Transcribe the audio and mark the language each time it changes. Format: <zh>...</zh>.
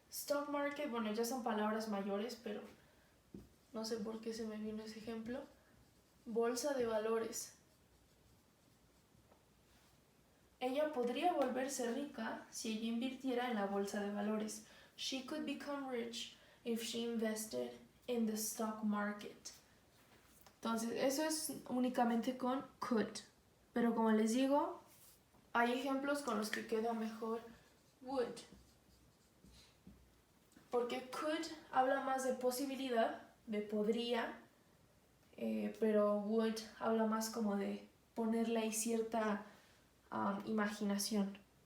<es>Stock market, bueno, ya son palabras mayores, pero no sé por qué se me vino ese ejemplo. Bolsa de valores. Ella podría volverse rica si ella invirtiera en la bolsa de valores.</es> <en>She could become rich if she invested in the stock market.</en> <es>Entonces, eso es únicamente con could. Pero como les digo, hay ejemplos con los que queda mejor would. Porque could habla más de posibilidad, de podría, pero would habla más como de ponerle ahí cierta imaginación.</es>